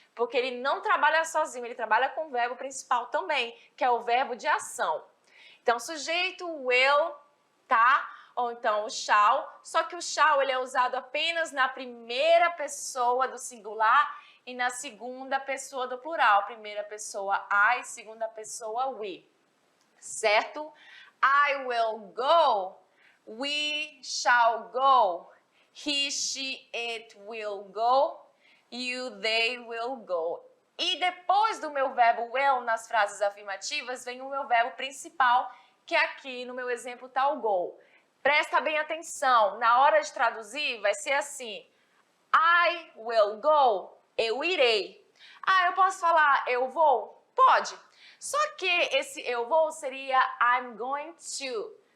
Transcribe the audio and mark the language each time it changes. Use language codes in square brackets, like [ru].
[pt] Porque ele não trabalha sozinho, ele trabalha com o verbo principal também, que é o verbo de ação. Então, sujeito, will, tá? Ou então o shall. Só que o shall ele é usado apenas na primeira pessoa do singular e na segunda pessoa do plural. Primeira pessoa I, segunda pessoa we. Certo? [en] I will go, we shall go, he, she, it will go, you, they will go. [pt] E depois do meu verbo will, nas frases afirmativas, vem o meu verbo principal, que aqui no meu exemplo está o go. Presta bem atenção, na hora de traduzir vai ser assim, [en] I will go, [pt] eu irei. Eu posso falar eu vou? Pode. Só que esse eu vou seria [en] I'm going to.